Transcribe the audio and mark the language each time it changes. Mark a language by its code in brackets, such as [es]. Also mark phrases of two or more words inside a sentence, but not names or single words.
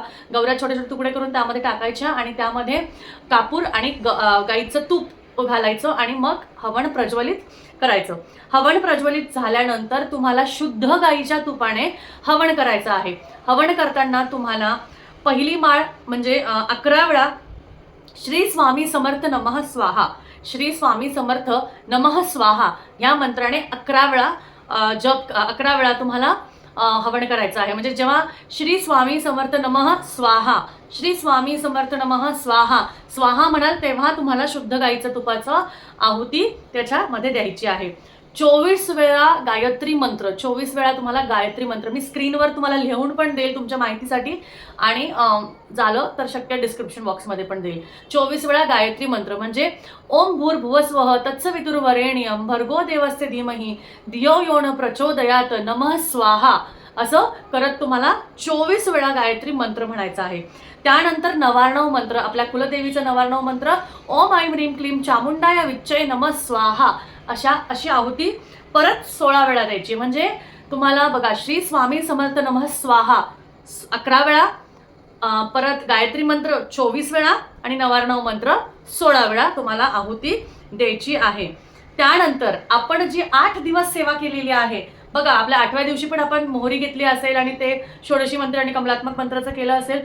[mr] गौऱ्या छोटे छोटे तुकडे करून त्यामध्ये टाकायच्या आणि त्यामध्ये कापूर आणि गाईचं तूप घालायचं आणि मग हवन प्रज्वलित करायचं. हवन प्रज्वलित झाल्यानंतर तुम्हाला शुद्ध गाईच्या तुपाने हवन करायचं आहे. हवन करताना तुम्हाला पहिली माळ म्हणजे 11 वेळा [sa] श्री स्वामी समर्थ नमः स्वाहा, श्री स्वामी समर्थ नमः स्वाहा [mr] या मंत्राने 11 वेळा 11 वेळा तुम्हाला हवन करायचं आहे. म्हणजे जेव्हा [sa] श्री स्वामी समर्थ नमः स्वाहा, श्री स्वामी समर्थ नमः स्वाहा स्वाहा [mr] म्हणाल तेव्हा तुम्हाला शुद्ध गाईचं तुपाचं आहुती त्याच्यामध्ये द्यायची आहे. 24 वेळा गायत्री मंत्र, 24 वेळा तुम्हाला गायत्री मंत्र मी स्क्रीनवर तुम्हाला लिहून पण देईल तुमच्या माहितीसाठी आणि झालं तर शक्य [en] description box मध्ये [mr] पण देईल. 24 वेळा गायत्री मंत्र म्हणजे [sa] ओम भूर्भुवस्वः तत्सवितुर्वरेण्यं भर्गो देवस्य धीमहि धियो यो न प्रचोदयात नमः स्वाहा [mr] असं करत तुम्हाला 24 वेळा गायत्री मंत्र म्हणायचा आहे. त्यानंतर नवार्णव मंत्र, आपल्या कुलदेवीचं नवार्णव मंत्र, [sa] ओम ऐं ह्रीं क्लीं चामुंडाय विच्चय नमः स्वाहा [mr] अशी आहुती परत 16 वेळा द्यायची. म्हणजे तुम्हाला बघा, [sa] श्री स्वामी समर्थ नमः स्वाहा [mr] 11 वेळा, परत गायत्री मंत्र 24 वेळा आणि नवार्णव मंत्र 16 वेळा तुम्हाला आहुती द्यायची आहे. त्यानंतर आपण जी 8 दिवस सेवा केलेली आहे बघा, आपल्या 8व्या दिवशी पण आपण मोहरी घेतली असेल आणि ते षोडशी मंत्र आणि कमलात्मक मंत्राचं केलं असेल.